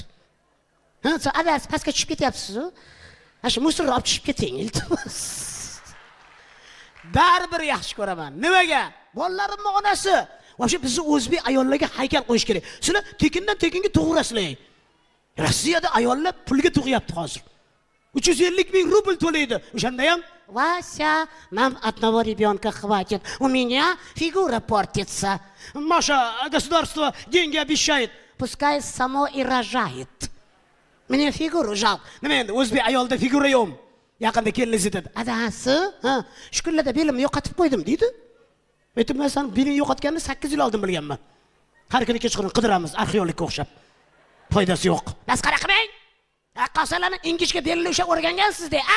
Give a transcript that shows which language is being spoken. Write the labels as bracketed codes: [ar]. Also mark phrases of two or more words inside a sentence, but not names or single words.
[uz] Ha, siz adas pastga tushib ketyapsiz-ku. Ha, shu musorni olib tushib keting, iltimos. Baribir yaxshi ko'raman. Nimaga? Bolalarimning onasi. Вообще bizni o'zbek ayollarga haykal qo'yish kerak. Sizlar tekindan tekinga tug'urasizlar. Rossiyada ayollar pulga tug'yapti hozir. 350 ming rubl to'laydi. O'shanda ham [ru] Вася, нам одного ребенка хватит. У меня фигура портится. Маша, государство деньги обещает. Пускай само и рожает. Мне фигуру жалко. [uz] Nima endi o'zbek ayolda figura yo'q. Yaqinda keliniz dedi. Adasi, Ha, shu kunlarda belimni yo'qotib qo'ydim deydi. Aytib, men san belingni yo'qotganini 8 yil oldin bilganman. Har kuni kechqurun qidiramiz arxeologga o'xshab. Foydasi yo'q. masxara qilmang. Raqqosalarni ingishga belni o'sha o'rgangansiz-da, a?